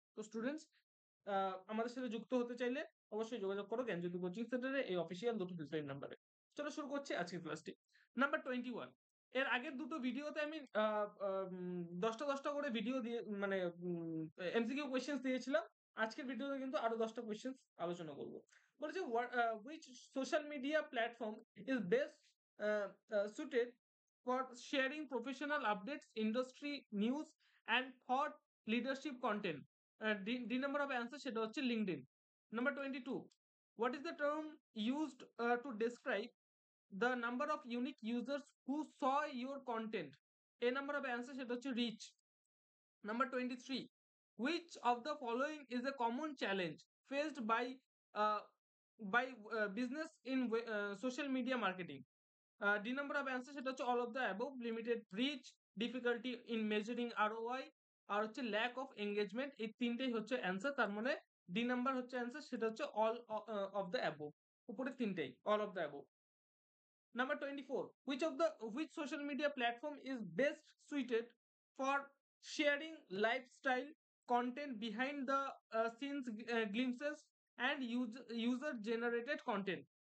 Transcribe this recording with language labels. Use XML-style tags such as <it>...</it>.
<bn>তো স্টুডেন্টস, আমাদের সাথে যুক্ত হতে চাইলে অবশ্যই যোগাযোগ করো জ্ঞানজ্যোতি কোচিং সেন্টারে এই অফিসিয়াল দুটো হেল্পলাইন নাম্বারে। চলো শুরু করছি আজকের ক্লাসটি। নাম্বার 21, এর আগের দুটো ভিডিওতে আমি 10টা করে ভিডিও দিয়ে মানে এমসিকিউ কোয়েশ্চেন্স দিয়েছিলাম। আজকের ভিডিওতে কিন্তু আরো 10টা কোয়েশ্চেন্স আলোচনা করবো।</bn> <en>বলেছে which social media platform is best suited for sharing professional updates, industry news and thought leadership content. D number of answer</en> <bn>সেটা হচ্ছে LinkedIn.</bn> <en>Number 22, what is the term used to describe the number of unique users who saw your content? A number of answer</en> <bn>সেটা হচ্ছে</bn> <en>reach. Number 23, which of the following is a common challenge faced uh, by business in social media marketing? D number of answer</en> <bn>সেটা হচ্ছে</bn> <en>all of the above, limited reach, difficulty in measuring ROI</en> <bn>আর হচ্ছে</bn> <en>lack of engagement।</en> <bn>এই তিনটেই হচ্ছে answer. তার মানে D number হচ্ছে answer, সেটা হচ্ছে</bn> <en>all of the above।</en> <bn>উপরে তিনটেই</bn> <en>all of the above। Number 24, which social media platform is best suited for sharing lifestyle content, behind the scenes glimpses and user generated content?</en>